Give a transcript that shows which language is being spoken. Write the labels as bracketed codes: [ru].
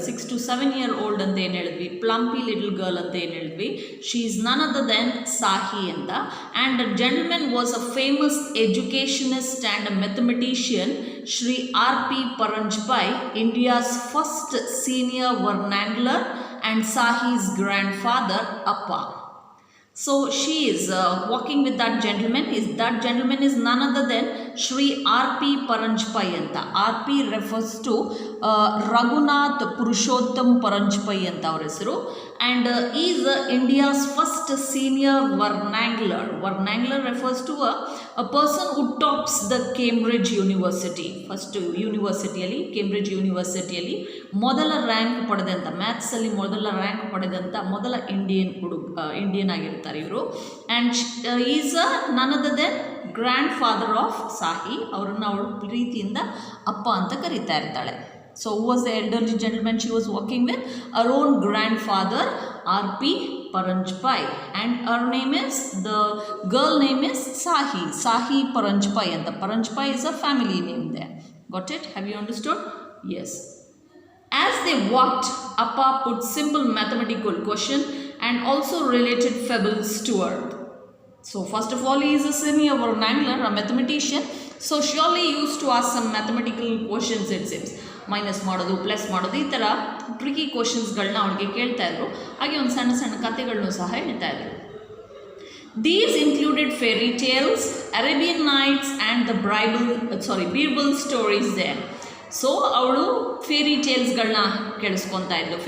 [en] 6 to 7 year old [kn] ಅಂತ ಏನು ಹೇಳಿದ್ವಿ, [en] plumpy little girl [kn] ಅಂತ ಏನು ಹೇಳಿದ್ವಿ. [en] She is none other than Sahi ಅಂತ. And a gentlemen was a famous educationist and a mathematician, Shri R.P. Paranjpai, India's first senior vernangler and Sahi's grandfather, Appa. So she is walking with that gentleman. That gentleman is none other than Shri R.P. Paranjpai anta. R.P. refers to Raghunath Purushottam Paranjpai anta [kn] ಅವರ ಹೆಸರು. [en] and is India's first senior vernangler. Vernangler refers to a person who tops the Cambridge University. [kn] First ಯೂನಿವರ್ಸಿಟಿಯಲ್ಲಿ Cambridge ಯೂನಿವರ್ಸಿಟಿಯಲ್ಲಿ ಮೊದಲ rank ಪಡೆದಂಥ ಮ್ಯಾಥ್ಸಲ್ಲಿ ಮೊದಲ rank ಪಡೆದಂಥ ಮೊದಲ Indian ಆಗಿರ್ತಾರೆ ಇವರು. [en] And is none other than grandfather of Sahi. [kn] ಅವರನ್ನು ಅವಳು ಪ್ರೀತಿಯಿಂದ ಅಪ್ಪ ಅಂತ ಕರೀತಾ ಇರ್ತಾಳೆ. [en] So who was the elderly gentleman she was working with? Her own grandfather, R.P. Paranjpai, and her name is, the girl name is Sahi. Sahi Paranjpai, and the Paranjpai is a family name there. Got it? Have you understood? Yes. As they walked, Appa put simple mathematical question and also related fables to her. So first of all, he is a senior vernangler, a mathematician. So surely he used to ask some mathematical questions, it seems. [kn] Minus ಮಾಡೋದು, plus ಮಾಡೋದು, ಈ ಥರ tricky ಕ್ವಶನ್ಸ್ಗಳನ್ನ ಅವ್ರಿಗೆ ಕೇಳ್ತಾ ಇದ್ರು. ಹಾಗೆ ಒಂದು ಸಣ್ಣ ಸಣ್ಣ ಕಥೆಗಳನ್ನೂ ಸಹ ಹೇಳ್ತಾ ಇದ್ರು. [en] These included fairy tales, Arabian Nights and the Birbal stories they. [kn] So ಅವಳು ಫೇರಿ ಟೇಲ್ಸ್ಗಳನ್ನ ಕೇಳಿಸ್ಕೊತಾ ಇದ್ಲು.